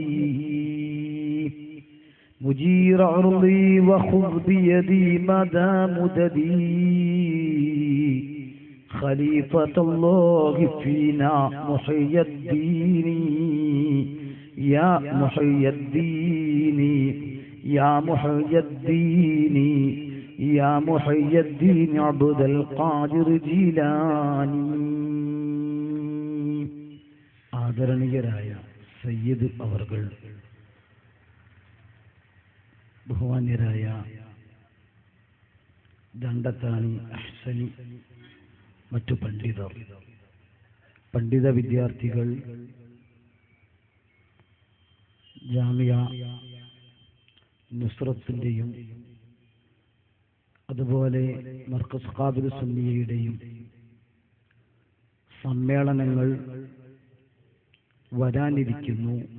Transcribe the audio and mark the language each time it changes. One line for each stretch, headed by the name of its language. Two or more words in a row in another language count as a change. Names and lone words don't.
Arabic: مجير عرضي وخذ بيدي مدى مددي خليفة الله فينا محيي الدين يا محيي الدين يا محيي الدين يا محيي الدين عبد القادر جيلاني.
Malayalam: ആദരണീയരായ സയ്യിദ് അവർകൾ, ബഹുമാന്യരായ ദണ്ഡത്താണി അഹ്സനി, മറ്റു പണ്ഡിതർ, പണ്ഡിത വിദ്യാർത്ഥികൾ, ജാമിയ നുസ്രത്തിൻ്റെയും അതുപോലെ മർക്കസ് ഖാബിൽ സുന്നിയയുടെയും സമ്മേളനങ്ങൾ വരാനിരിക്കുന്നു.